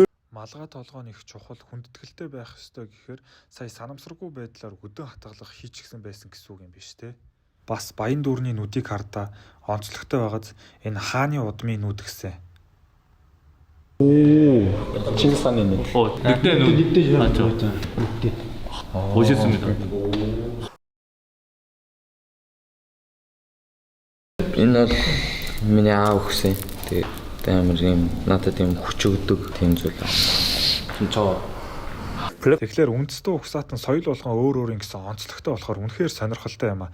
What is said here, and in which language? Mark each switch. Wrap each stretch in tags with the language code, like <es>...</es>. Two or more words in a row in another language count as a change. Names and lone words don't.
<mn>Малгай толгойн их чухал хүндэтгэлтэй байх ёстой гэхээр сая санамсаргүй байдлаар өдөн хатгалах хийчихсэн байсан гэсэн үг юм биш үү? Бас баян дүүрний нүдийг хардаа онцлогтой байгааз энэ хааны удмын нүд гэсэн. Чингис хааны нэг.</mn> <ko>늑대 눈. 맞죠? 멋있습니다.</ko> <mn>Энэ бол миний аав өгсөн. Тэгээд амар юм надад юм хүч өгдөг тийм зүйл. Тэгэхээр үндэстэй угсаатан соёл болгон өөр өөр юм гэсэн онцлогтой болохоор үнэхээр сонирхолтой юм аа.</mn>